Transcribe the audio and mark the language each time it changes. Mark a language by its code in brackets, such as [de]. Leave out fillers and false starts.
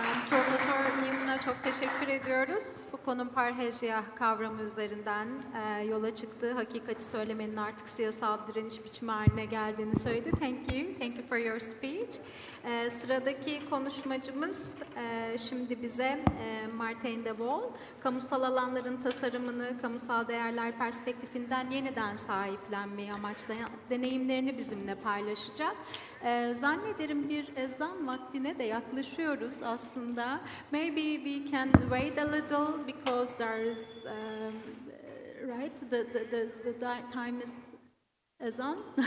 [tr] Profesör Newman'a çok teşekkür ediyoruz. Foucault'un parrhesia kavramı üzerinden yola çıktığı hakikati söylemenin artık siyasal direniş biçimi haline geldiğini söyledi. [en] Thank you for your speech. [tr] Sıradaki konuşmacımız şimdi bize Martin de Waal, kamusal alanların tasarımını kamusal değerler perspektifinden yeniden sahiplenmeyi amaçlayan deneyimlerini bizimle paylaşacak. Zannederim bir ezan vaktine de yaklaşıyoruz aslında. [en] Maybe we can wait a little because there is right the time is ezan.